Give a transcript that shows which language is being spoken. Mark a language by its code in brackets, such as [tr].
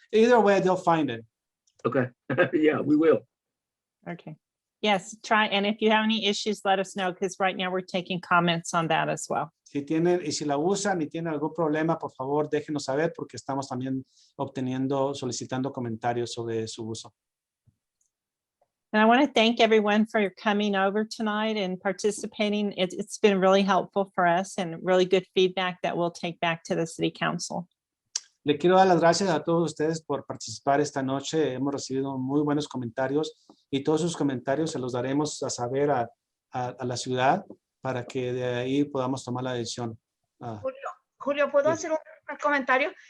[en] Either way, they'll find it. Okay. Yeah, we will. Okay. Yes, try. And if you have any issues, let us know, because right now we're taking comments on that as well. [es] Si la usan y tienen algún problema, por favor, déjenos saber porque estamos también solicitando comentarios sobre su uso. [en] And I want to thank everyone for coming over tonight and participating. It's been really helpful for us and really good feedback that we'll take back to the City Council. [es] Le quiero dar las gracias a todos ustedes por participar esta noche. Hemos recibido muy buenos comentarios y todos sus comentarios se los daremos a saber a la ciudad para que de ahí podamos tomar la decisión. Julio, ¿puedo hacer un comentario?